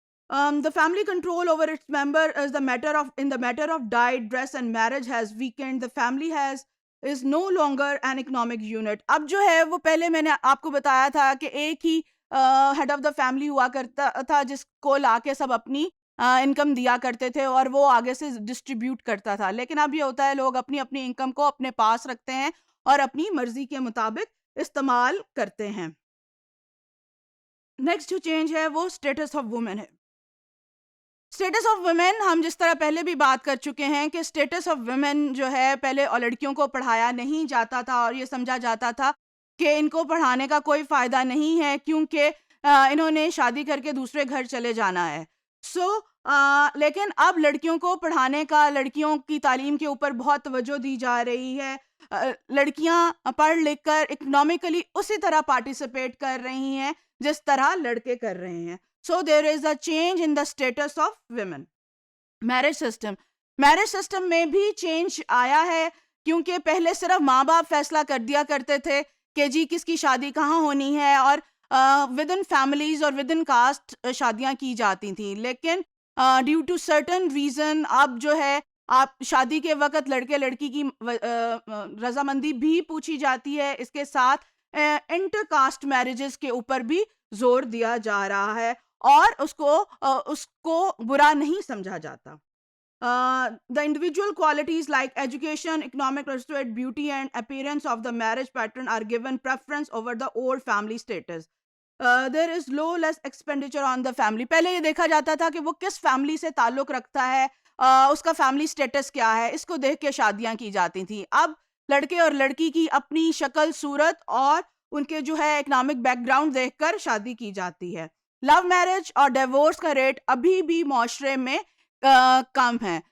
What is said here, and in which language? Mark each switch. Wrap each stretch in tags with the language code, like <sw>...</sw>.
<en>The family control over its member is in the matter of diet, dress and marriage has weakened. The family is no longer an economic unit.</en> <ur>اب جو ہے وہ پہلے میں نے آپ کو بتایا تھا کہ ایک he</ur> <en>head of the family</en> <ur>ہوا کرتا تھا جس کو لا کے سب اپنی انکم دیا کرتے تھے اور وہ آگے سے ڈسٹریبیوٹ کرتا تھا. لیکن اب یہ ہوتا ہے لوگ اپنی اپنی انکم کو اپنے پاس رکھتے ہیں اور اپنی مرضی کے مطابق استعمال کرتے ہیں. نیکسٹ جو چینج ہے وہ</ur> <en>status of woman</en> <ur>ہے. اسٹیٹس آف ویمن, ہم جس طرح پہلے بھی بات کر چکے ہیں کہ اسٹیٹس آف ویمن جو ہے پہلے لڑکیوں کو پڑھایا نہیں جاتا تھا اور یہ سمجھا جاتا تھا کہ ان کو پڑھانے کا کوئی فائدہ نہیں ہے کیونکہ انہوں نے شادی کر کے دوسرے گھر چلے جانا ہے. لیکن اب لڑکیوں کو پڑھانے کا, لڑکیوں کی تعلیم کے اوپر بہت توجہ دی جا رہی ہے. لڑکیاں پڑھ لکھ کر اکنامکلی اسی طرح پارٹیسپیٹ کر رہی ہیں جس طرح لڑکے کر رہے ہیں.</ur> <en>So there is a change in the status of women.</en> <ur>Marriage system میں بھی چینج آیا ہے کیونکہ پہلے صرف ماں باپ فیصلہ کر دیا کرتے تھے کہ جی کس کی شادی کہاں ہونی ہے, اور</ur> <en>within families</en> <ur>اور</ur> <en>within caste</en> <ur>شادیاں کی جاتی تھیں. لیکن</ur> <en>due to certain reason</en> <ur>اب جو ہے آپ شادی کے وقت لڑکے لڑکی کی رضامندی بھی پوچھی جاتی ہے, اس کے ساتھ انٹر کاسٹ میرجز کے اوپر بھی زور دیا جا رہا ہے اور اس کو برا نہیں سمجھا جاتا.</ur> <en>The individual qualities like education, economic pursuit, beauty and appearance of the marriage pattern are given preference over the old family status. There is less expenditure on the family.</en> <ur>پہلے یہ دیکھا جاتا تھا کہ وہ کس فیملی سے تعلق رکھتا ہے, اس کا فیملی سٹیٹس کیا ہے, اس کو دیکھ کے شادیاں کی جاتی تھیں. اب لڑکے اور لڑکی کی اپنی شکل صورت اور ان کے جو ہے اکنامک بیک گراؤنڈ دیکھ کر شادی کی جاتی ہے. لو میرج اور ڈیورس کا ریٹ ابھی بھی معاشرے میں کم ہے.</ur>